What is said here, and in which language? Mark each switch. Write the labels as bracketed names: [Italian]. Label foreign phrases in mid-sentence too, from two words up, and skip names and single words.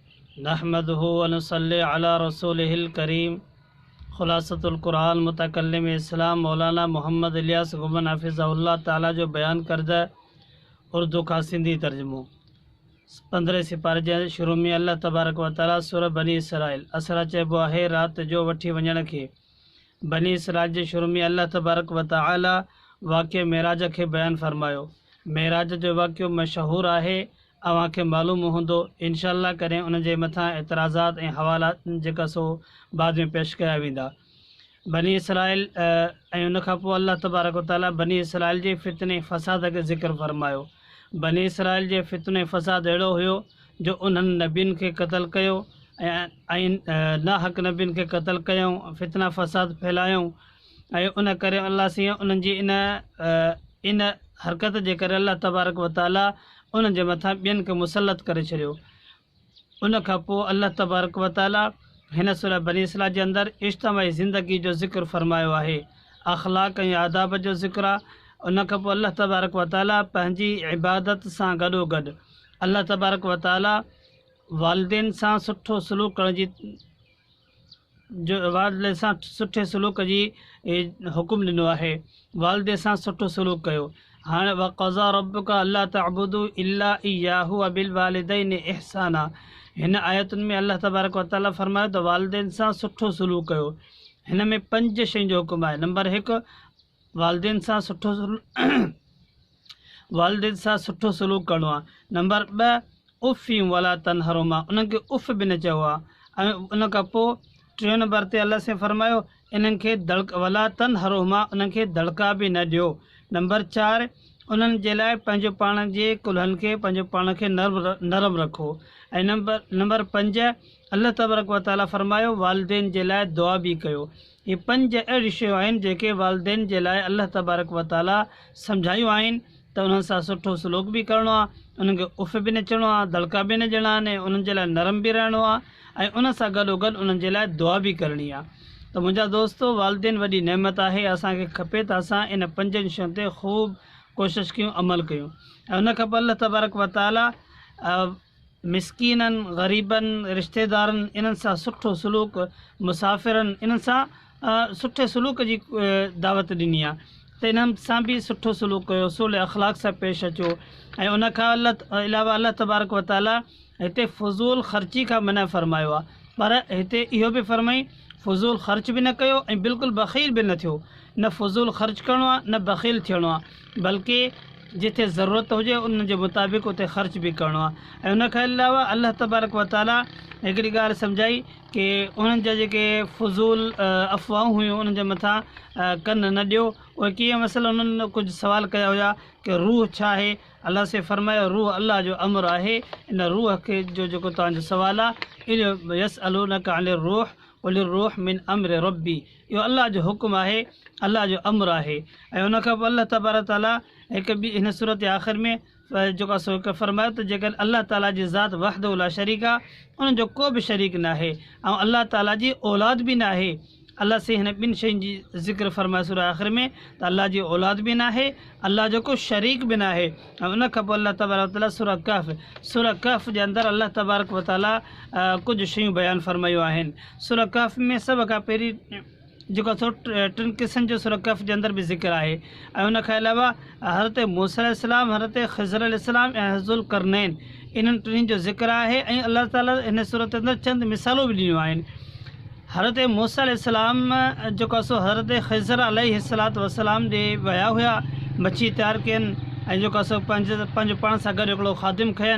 [Arabic] نحمده ونصلي على رسوله الكريم. [Sindhi] खुलासतुल कुरान मुतकल्लिम इस्लाम मौलाना मोहम्मद इलियास गुमन हाफिज़हुल्लाह ताला जो बयान करदा उर्दू का सिंधी तर्जुमो 15 सिपारे जे शुरू में अल्लाह तबारक व तआला सूरह बनी इसराइल असरा चइबो आहे रात जो वठी वञण खे। बनी इसराइल जे शुरू में अल्लाह तबारक व तआला वाक़िए मेराज के बयान फरमायो। मेराज जो वाक़ियो मशहूर आहे, अवां खे मालूम हूंदो। इंशाअल्लाह करें उन जे मथां एतराज़ात ऐं हवाला जेका सो बाद में पेश कया वेंदा। बनी इसराइल ऐं उन खां पोइ अल्लाह तबारक व तआला बनी इसराइल जे फितने फ़साद खे ज़िक्र फरमायो। बनी इसराइल जे फितने फ़साद अहिड़ो हुयो जो उन्हनि नबियुनि खे क़त्ल कयो ऐं नाहक नबियुनि खे क़त्ल कयूं, फितना फ़साद फैलायूं ऐं उन करे अल्लाह साईं उन्हनि जी इन हरकत जे करे अल्लाह तबारक व तआला उन्हनि जे मथां ॿियनि खे मुसलत करे छॾियो। उन खां पोइ अल्लाह तबारक व तआला हिन सूरह बनी इसराइल जे अंदरि इज्तिमाई ज़िंदगी जो ज़िक्र फरमायो आहे, अख़लाक ऐं आदाब जो ज़िक्र आहे। उन खां पोइ अल्लाह तबारक व तआला पंहिंजी इबादत सां गॾोगॾु अल्लाह तबारक व तआला वालिदैन सां सुठो सलूक करण जी वालिद सां सुठे सलूक जी हुकुम ॾिनो आहे। वालिद सां सुठो सलूक कयो। [Arabic] हाणे وقضى ربك ألا تعبدوا إلا إياه وبالوالدين إحسانا. [Sindhi] हिन आयतुनि में अल्लाह तबारक व तआला फरमायो त वालिदैन सां सुठो सलूक कयो। हिन में 5 शयुनि जो हुकुम आहे। नंबर 1 वालिदैन सां वालिदैन सां सुठो सलूक करिणो आहे। नंबर 2 उफ़ियूं [Arabic] ولا تنهرهما, [Sindhi] उन्हनि खे उफ़ बि न चयो आहे। ऐं उन खां पोइ 3 नंबर ते अल्लाह से फरमायो इन्हनि खे [Arabic] ولا تنهرهما, [Sindhi] उन्हनि खे दड़का बि न ॾियो। नंबर 4 उन्हनि जे लाइ पंहिंजो पाण जे कुल्हनि खे पंहिंजो पाण खे नरम रखो। ऐं नंबर 5 अल्लाह तबारक व तआला फरमायो वालिदैन जे लाइ दुआ बि कयो। ये 5 अहिड़ी शयूं आहिनि जेके वालिदैन जे लाइ अल्लाह तबारक व तआला सम्झायूं आहिनि त उन्हनि सां सुठो सलूक बि करिणो आहे, उन्हनि खे उफ़ बि न चवणो आहे, दड़का बि न ॾियणा आहिनि, उन्हनि जे लाइ नरम बि रहणो आहे ऐं उन सां गॾोगॾु उन्हनि जे लाइ दुआ बि करणी आहे। त मुंहिंजा दोस्तो, वालिदैन वॾी नेमत आहे। असांखे खपे त असां इन 5 शयुनि ते ख़ूब कोशिशि कयूं, अमल कयूं। ऐं उन खां पोइ अल्लाह तबारक व तआला मिसकीननि, ग़रीबनि, रिश्तेदारनि इन्हनि सां सुठो सलूक, मुसाफ़िरनि इन्हनि सां सुठे सलूक जी दावत ॾिनी आहे त इन्हनि सां बि सुठो सलूक कयो, उसूल अख़लाक सां पेश अचो। ऐं उन खां अलावा अल्लाह तबारक व तआला हिते फ़ुज़ूल ख़र्ची खां मना फरमायो आहे, पर हिते इहो बि फरमाई फ़ुज़ूल ख़र्च बि न कयो ऐं बिल्कुलु बख़ील बि न थियो। न फ़ुज़ूल ख़र्च करिणो आहे, न बख़ील थियणो आहे, बल्कि जिथे ज़रूरत हुजे उन जे मुताबिक़ उते ख़र्च बि करिणो आहे। ऐं उन खां अलावा अल्लाह तबारक व तआला हिकिड़ी ॻाल्हि सम्झाई कि उन्हनि जा जेके फ़ुज़ूल अफ़वाहूं हुयूं उन्हनि जे मथां कन न ॾियो। उहे कीअं, मसइलो उन्हनि कुझु सवाल कया हुया कि रूह छा आहे। अल्लाह से फरमायो रूह अल्लाह जो अमर आहे। इन रूह खे जो जेको तव्हांजो सुवालु आहे इहो [Arabic] يسألونك عن الروح قل الروح من أمر ربي, [Sindhi] इहो अल्लाह जो हुकुम आहे, अल्लाह जो अमर आहे। ऐं उन खां पोइ अल्लाह तबारक ताला हिकु ॿी हिन सूरत जे आख़िर में जेको सो हिकु फरमायो त जेकर अल्लाह ताला जी ज़ात [Arabic] وحده لا شريك [Sindhi] आहे, उन्हनि जो को बि शरीक न आहे ऐं अल्लाह ताला जी औलाद बि न आहे। अल्लाह से हिन 2 शयुनि जी ज़िक्र फरमायो सूरह आख़िर में त अल्लाह जी औलाद बि न आहे, अल्लाह जो को शरीक बि न आहे। ऐं उन खां पोइ अल्लाह तबारक ताला सूरह कहफ़ जे अंदरि अल्लाह तबारक व तआला कुझु शयूं बयानु फरमायूं आहिनि। सूरह कहफ़ में सभ खां पहिरीं जेको सो 3 क़िस्मनि जो सूरह कहफ़ जे अंदरि बि ज़िक्र आहे। ऐं उन खां अलावा हज़रत मूसा अलैहिस्सलाम, हज़रत ख़िज़र अलैहिस्सलाम ऐं ज़ुल करनैन इन्हनि 3 जो ज़िक्र आहे। ऐं अल्लाह ताला हिन सूरत जे अंदरि चंद मिसालूं बि ॾिनियूं आहिनि। हज़रत मूसा अलैहिस्सलाम जेको सो हज़रत ख़िज़र अलैहिस्सलाम ॾे विया हुआ, मच्छी तयारु कयनि ऐं जेको सो पंहिंजो पाण सां गॾु हिकिड़ो ख़ादिम खयनि।